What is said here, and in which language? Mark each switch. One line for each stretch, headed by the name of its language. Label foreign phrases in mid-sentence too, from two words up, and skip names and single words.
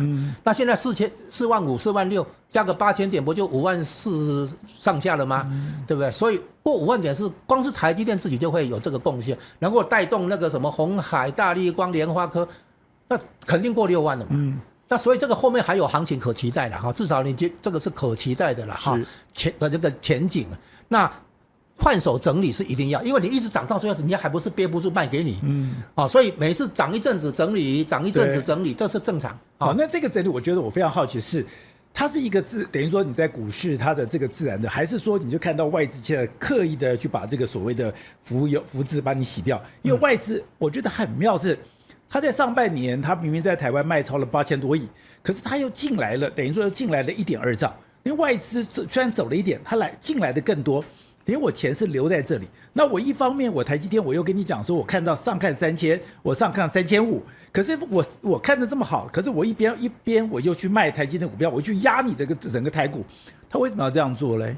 Chinese: 那現在45000、46000加個8000點，不就54000上下了嗎？對不對？所以過5萬點是光是台積電自己就會有這個貢獻，然後帶動那個什麼鴻海、大立光、聯發科，那肯定過6萬了嘛。那所以這個後面還有行情可期待的哈，至少你這個是可期待的了哈，這個前景。那換手整理是一定要，因為你一直漲到最後，人家還不是憋不住賣給你，所以每次漲一陣子整理，漲一陣子整理，這是正常。好，那這個整理，我覺得我非常好奇是，它是一個等於說你在股市它的這個自然的，還是說你就看到外資現在刻意的去把這個所謂的浮資把你洗掉？因為外資我覺得很妙是，他在上半年他明明在台灣賣超了8000多億，可是他又進來了，等於說又進來了1.2兆，因為外資雖然走了一點，他進來的更多。因為我錢是留在這裡，那我一方面我台積電我又跟你講說，我看到上看3000，我上看3500，可是我看得這麼好，可是我一邊我又去賣台積電股票，我去壓你這個整個台股，他為什麼要這樣做嘞？